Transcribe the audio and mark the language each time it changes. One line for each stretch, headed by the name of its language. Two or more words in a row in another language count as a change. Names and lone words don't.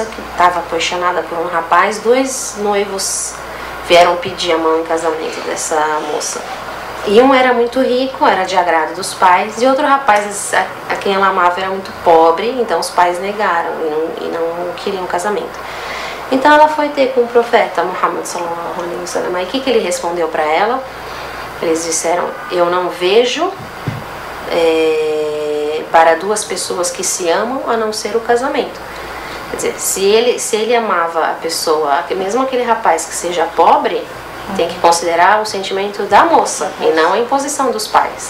Portuguese: que estava apaixonada por um rapaz, 2 noivos vieram pedir a mão em casamento dessa moça. E um era muito rico, era de agrado dos pais, e outro rapaz a quem ela amava era muito pobre, então os pais negaram e não queriam casamento. Então ela foi ter com o profeta Muhammad
Arabic: صلى الله عليه وسلم.
Portuguese: E o que ele respondeu para ela? Eles disseram: eu não vejo para 2 pessoas que se amam a não ser o casamento. Quer dizer, se ele amava a pessoa, mesmo aquele rapaz que seja pobre, tem que considerar o sentimento da moça e não a imposição dos pais.